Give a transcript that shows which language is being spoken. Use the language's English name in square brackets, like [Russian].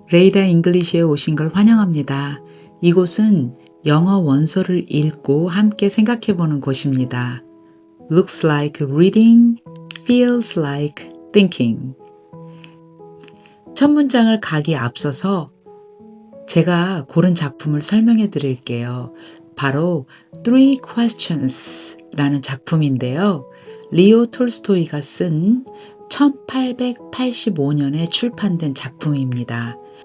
[Korean] 레이더 잉글리시에 오신 걸 환영합니다. 이곳은 영어 원서를 읽고 함께 생각해 보는 곳입니다. [English] Looks like reading, feels like thinking. [Korean] 첫 문장을 가기 앞서서 제가 고른 작품을 설명해 드릴게요. 바로 Three Questions 라는 작품인데요. 리오 톨스토이가 쓴 1885년에 출판된 작품입니다.